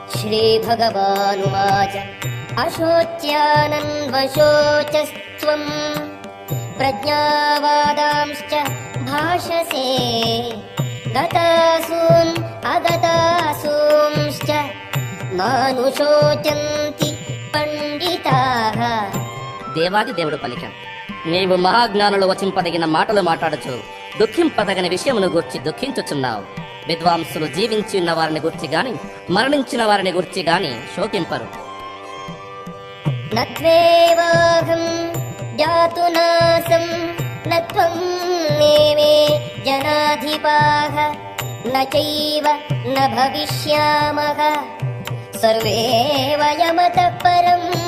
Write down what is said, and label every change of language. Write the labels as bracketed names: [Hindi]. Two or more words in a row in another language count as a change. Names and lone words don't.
[Sanskrit] श्रीभगवानुवाच अशोच्यानन्वशोचस्त्वं प्रज्ञावादांश्च भाषसे गतासून् अगतासूंश्च मानुषोचन्ति పండితాః. [Telugu] దేవాది దేవుడు పలికాడు, నీవు మహాజ్ఞానులు వచింపదగిన మాటలు మాట్లాడుచు దుఃఖింపదగిన విషయమును గూర్చి దుఃఖించుచున్నావు. విద్వాంసులు జీవించి ఉన్న వారిని గూర్చి గాని మరణించిన వారిని గూర్చి గాని శోకింపరు. [Sanskrit] నత్వేవాహం జాతునాసం నత్వం నేమే జనాధిపాః నచైవ న భవిష్యామః సర్వే వయమతః పరం.